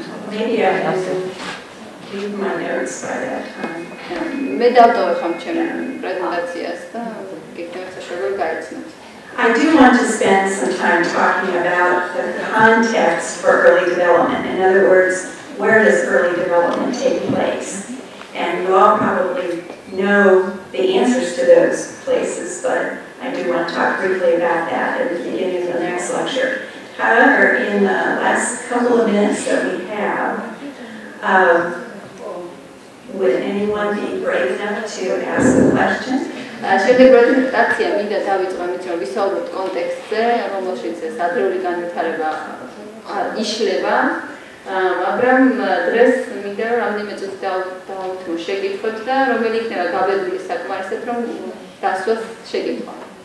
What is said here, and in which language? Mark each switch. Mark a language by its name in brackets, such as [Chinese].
[English] maybe I have to leave my notes by that time. [Georgian] მე დავდოვე ხომ ჩემი პრეზენტაციას და იქნებ შეიძლება გაიცნოთ. [English] I do want to spend some time talking about the context for early development. In other words, where does early development take place? And you all probably know the answers to those places, but I do want to talk briefly about that at the beginning of the next lecture. However, in the last couple of minutes that we have, would anyone be brave enough to ask a question? [Georgian] შემდეგ პრეზენტაცია მინდა დავიწყო იმით, რომ ვისაუბროთ კონტექსტზე, რომელშიც ეს ადრეული განვითარება იშლება. მაგრამ დღეს მინდა რომ რამდენიმე წუთი დავუთმო შეკითხვებს და რომელი იქნება გაბედული საკმარისად, რომ დასვას შეკითხვა.